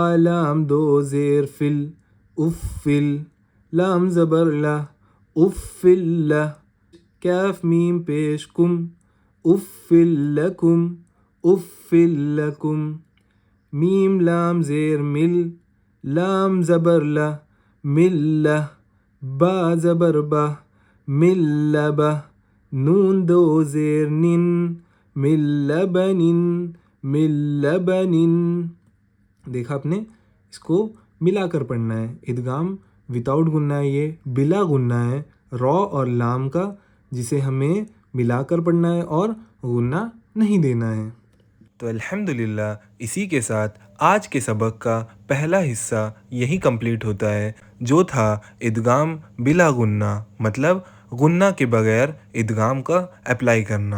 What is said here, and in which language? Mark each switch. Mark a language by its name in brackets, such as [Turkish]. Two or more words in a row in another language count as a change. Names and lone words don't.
[Urdu] لام دو زیر فل، افل، لام زبر لا، افل لا، کاف میم پیش کم، افل لکم، افل لکم، میم لام زیر مل، لام زبر لا، ملہ، با زبر با، ملبہ، نون دو زیر نن، ملبن، ملبن۔ دیکھا آپ نے، اس کو ملا کر پڑھنا ہے۔ ادغام وداؤٹ غنہ ہے، یہ بلا غنہ ہے را اور لام کا، جسے ہمیں ملا کر پڑھنا ہے اور غنہ نہیں دینا ہے۔ تو الحمدللہ اسی کے ساتھ آج کے سبق کا پہلا حصہ یہی کمپلیٹ ہوتا ہے، جو تھا ادغام بلا غنہ، مطلب غنہ کے بغیر ادغام کا اپلائی کرنا۔